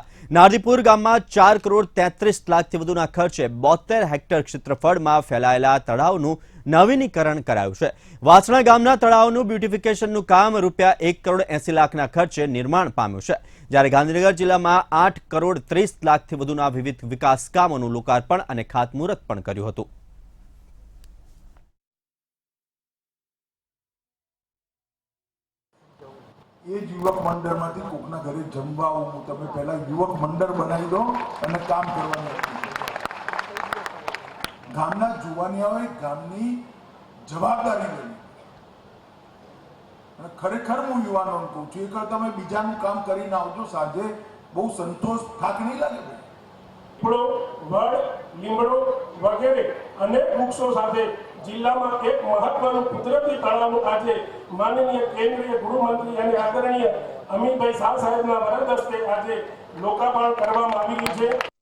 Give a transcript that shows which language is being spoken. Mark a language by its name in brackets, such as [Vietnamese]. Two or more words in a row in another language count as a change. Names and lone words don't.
[Gujarati] નારદીપુર ગામમાં 4 કરોડ 33 લાખથી વધુના ખર્ચે 72 હેક્ટર ક્ષેત્રફળમાં ફેલાયેલા તળાવનું નવીનીકરણ કરાયું છે। વાસણા ગામના તળાવનું બ્યુટિફિકેશનનું કામ રૂપિયા 1 કરોડ 80 લાખના ખર્ચે નિર્માણ પામ્યું છે, જ્યારે ગાંધીનગર જિલ્લામાં 8 કરોડ 30 લાખથી વધુના વિવિધ વિકાસ કામોનું લોકાર્પણ અને ખાતમુહૂર્ત પણ કર્યું હતું। એ યુવક મંડળમાં કોકના ઘરે જમવા આવું તમે પહેલા યુવક મંડળ બનાવી દો અને કામ કરવાનું ગામના જુવાનિયાઓએ ગામની જવાબદારી લેવી અને ખરેખર હું યુવાનોને કહું છું એક તમે બીજાનું કામ કરીને આવજો સાંજે બહુ સંતોષ થાક નહીં લાગે। પીપળો, વડ, લીમડો વગેરે અનેક વૃક્ષો સાથે જિલ્લામાં એક મહત્વનું કુદરતી તળાવનું આજે માનનીય કેન્દ્રીય ગૃહમંત્રી અને આદરણીય અમિતભાઈ શાહ સાહેબના વરદ હસ્તે આજે લોકાર્પણ કરવામાં આવી રહ્યું છે।